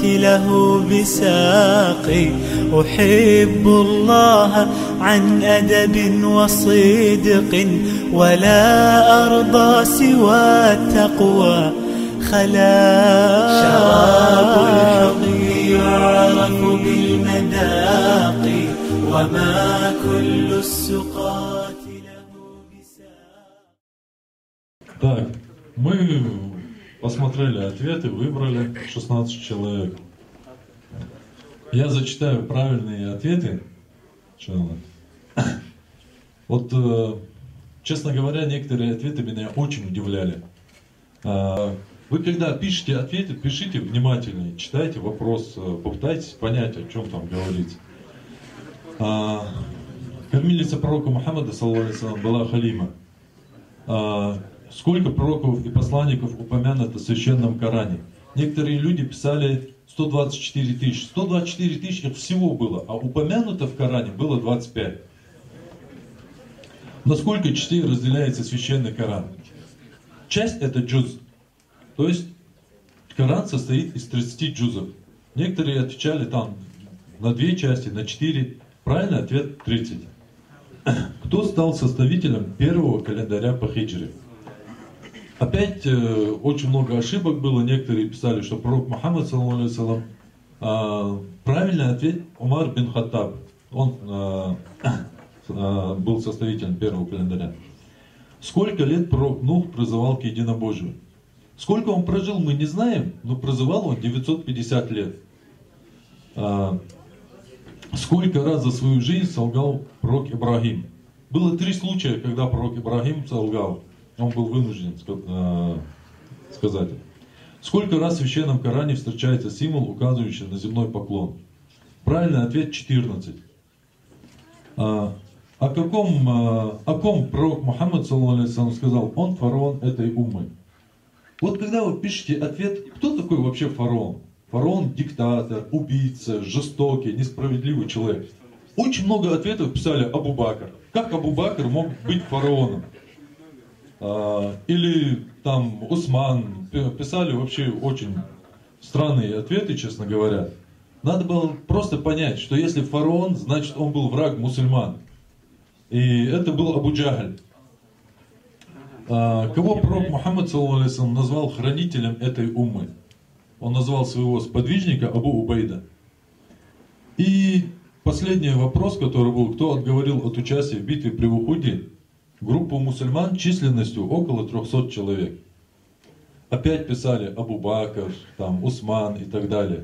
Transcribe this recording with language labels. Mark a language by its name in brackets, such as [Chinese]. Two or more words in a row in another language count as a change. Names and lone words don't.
[Arabic] له بساق أحب الله عن أدب وصدق ولا أرضى سوى التقوى خلاق شراب الحب يعرف بالمذاق وما كل السقات له بساق. [Russian] Так, мы посмотрели ответы, выбрали 16 человек. Я зачитаю правильные ответы. Вот, честно говоря, некоторые ответы меня очень удивляли. Вы когда пишете ответы, пишите внимательнее, читайте вопрос, попытайтесь понять, о чем там говорится. Кормилица пророка Мухаммада, [Arabic] صلى الله عليه وسلم, [Russian] была Халима. Сколько пророков и посланников упомянуто в Священном Коране? Некоторые люди писали 124 тысячи. 124 тысячи их всего было, а упомянуто в Коране было 25. На сколько частей разделяется Священный Коран? Часть это джуз. То есть Коран состоит из 30 джузов. Некоторые отвечали там на 2 части, на 4. Правильный ответ 30. Кто стал составителем первого календаря по хиджре? Опять очень много ошибок было. Некоторые писали, что пророк Мухаммад, [Arabic] صلى الله عليه وسلم, [Russian] правильный ответ Умар бин Хаттаб. Он был составителем первого календаря. Сколько лет пророк Нух призывал к единобожию? Сколько он прожил, мы не знаем, но призывал он 950 лет. Сколько раз за свою жизнь солгал пророк Ибрагим? Было 3 случая, когда пророк Ибрагим солгал. Он был вынужден сказать. Сколько раз в Священном Коране встречается символ, указывающий на земной поклон? Правильный ответ 14. о ком пророк Мухаммад, [Arabic] صلى الله عليه وسلم, [Russian] сказал: он фараон этой уммы. Вот когда вы пишете ответ, кто такой вообще фараон? Фараон – диктатор, убийца, жестокий, несправедливый человек. Очень много ответов писали Абу Бакр. Как Абу Бакр мог быть фараоном? Или там Усман. Писали вообще очень странные ответы, честно говоря. Надо было просто понять, что если фараон, значит он был враг мусульман. И это был Абу Джахль. Кого пророк Мухаммад, [Arabic] صلى الله عليه وسلم, [Russian] назвал хранителем этой уммы? Он назвал своего сподвижника Абу Убайда. И последний вопрос, который был: кто отговорил от участия в битве при Ухуде группу мусульман численностью около 300 человек? Опять писали Абу Бакр, там, Усман и так далее.